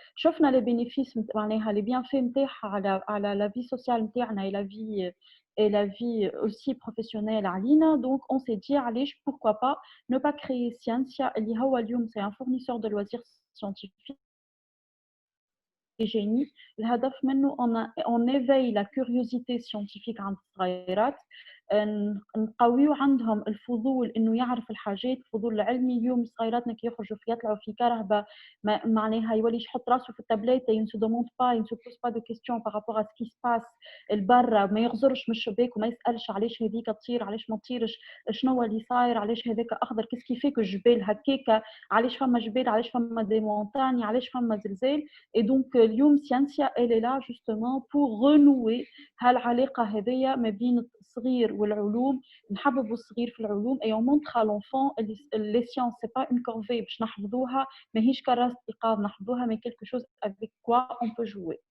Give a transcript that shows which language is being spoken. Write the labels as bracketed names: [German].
[French] شفنا les bénéfices les bienfaits [Arabic] نتاعها على [French] la vie sociale نتاعنا et la vie aussi professionnelle علينا. Donc on s'est dit allez, pourquoi pas ne pas créer Scientia [Arabic] اللي هو اليوم [French] c'est un fournisseur de loisirs scientifiques génie. [Arabic] الهدف منه [French] on éveille la curiosité scientifique [Arabic] عند الصغيرات, نقويو عندهم الفضول انه يعرف الحاجات, الفضول العلمي. اليوم صغيراتنا كي يخرجوا يطلعوا في كرهبه معناها يولي يحط راسه في التابلت, [French] il ne se demande pas, il ne se pose pas de questions par rapport à ce qui se passe [Arabic] البرا, ما يغزرش من الشباك وما يسالش علاش هذيك تطير علاش ما تطيرش, شنو هو اللي صاير, علاش هذاك اخضر, كيف كيفيك الجبال هكاكا, علاش فما جبال, علاش فما دي مونتاني, علاش فما زلزال. [French] Et donc اليوم Scientia elle est là justement pour renouer [Arabic] هالعلاقه هذيا ما بين الصغير والعلوم, نحببوا الصغير في العلوم, [French] et on montre à l'enfant les sciences c'est pas une corvée [Arabic] باش نحفظوها, ماهيش كراسة إيقاظ نحفظوها, [French] mais quelque chose avec quoi on peut jouer.